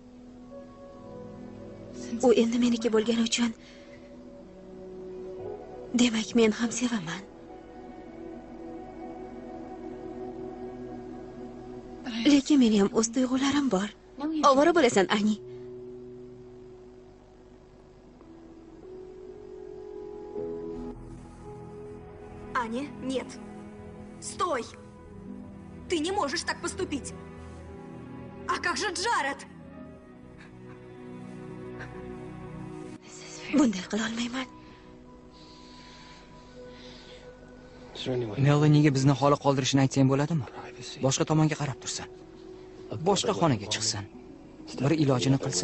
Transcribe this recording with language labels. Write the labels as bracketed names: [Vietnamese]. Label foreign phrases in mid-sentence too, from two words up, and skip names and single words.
[Uzbek] U endi meniki bo'lgani uchun demak men ham sevaman. Lekin men ham o'z tuyg'ularim bor. Ovora bo'lasan, Ani. [Russian] Аня, нет. Стой! Ты не можешь так поступить. А как же Джаред? [Uzbek] Bunday qila olmayman. Melaniga bizni holi qoldirishini aytsang bo'ladimi? Boshqa tomonga qarab tursin. Boshqa xonaga chiqsin. Bir ilojini qilsin.